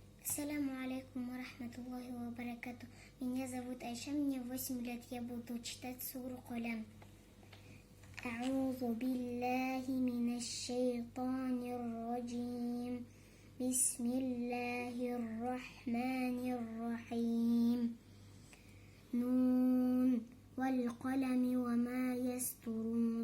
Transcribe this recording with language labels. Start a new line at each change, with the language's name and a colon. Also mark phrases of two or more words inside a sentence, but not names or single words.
Arabic: السلام عليكم ورحمة الله وبركاته.
Russian: Меня зовут Айша, мне 8 лет, я буду читать суру Калям.
Arabic: أعوذ بالله من الشيطان الرجيم. بسم الله الرحمن الرحيم. نون والقلم وما يسطرون.